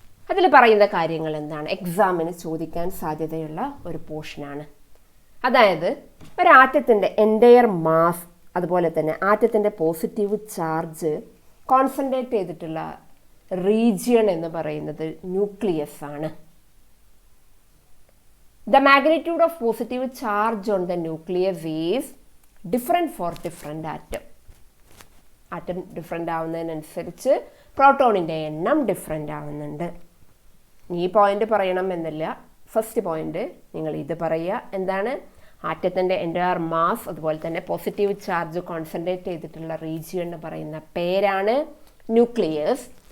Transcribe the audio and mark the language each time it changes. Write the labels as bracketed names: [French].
[Malayalam] അതിൽ പറയുന്ന കാര്യങ്ങൾ എന്താണ്? എക്സാമിന് ചോദിക്കാൻ സാധ്യതയുള്ള ഒരു പോർഷനാണ്. അതായത് ഒരു ആറ്റത്തിൻ്റെ എൻറ്റയർ മാസ്, അതുപോലെ തന്നെ ആറ്റത്തിൻ്റെ പോസിറ്റീവ് ചാർജ് കോൺസെൻട്രേറ്റ് ചെയ്തിട്ടുള്ള റീജിയൺ എന്ന് പറയുന്നത് ന്യൂക്ലിയസ് ആണ്. [English] The magnitude of positive charge on the nucleus is different for different atom. [Malayalam] Atom different ആവുന്നതിനനുസരിച്ച് പ്രോട്ടോണിൻ്റെ എണ്ണം ഡിഫറെൻ്റ് ആവുന്നുണ്ട്. ഈ പോയിന്റ് പറയണം എന്നില്ല. ഫസ്റ്റ് പോയിന്റ് നിങ്ങൾ ഇത് പറയുക. എന്താണ്? ആറ്റത്തിൻ്റെ എൻറ്റയർ മാസ്, അതുപോലെ തന്നെ പോസിറ്റീവ് ചാർജ് കോൺസെൻട്രേറ്റ് ചെയ്തിട്ടുള്ള റീജിയൻ എന്ന് പറയുന്ന പേരാണ് ന്യൂക്ലിയസ്.